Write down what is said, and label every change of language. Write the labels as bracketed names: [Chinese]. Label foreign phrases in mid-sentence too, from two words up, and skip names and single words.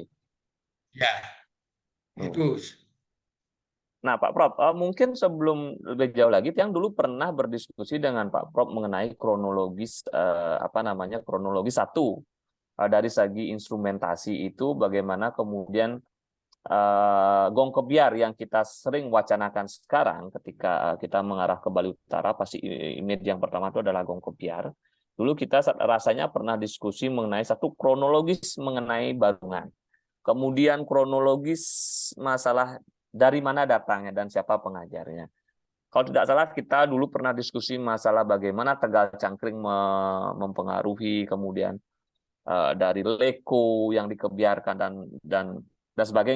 [Indonesian] Ya, itu Nah, Pak Prof, mungkin sebelum lebih jauh lagi, yang dulu pernah berdiskusi dengan Pak Prof mengenai kronologis apa namanya kronologis satu dari segi instrumentasi itu bagaimana kemudian gong kebiar yang kita sering wacanakan sekarang ketika kita mengarah ke Bali Utara pasti image yang pertama itu adalah gong kebiar. Dulu kita rasanya pernah diskusi mengenai satu kronologis mengenai Barungan. Kemudian kronologis masalah dari mana datangnya dan siapa pengajarnya. Kalau tidak salah kita dulu pernah diskusi masalah bagaimana Tegal Cangkring mempengaruhi kemudian dari Leko yang dikebiarkan dan dan sebagainya.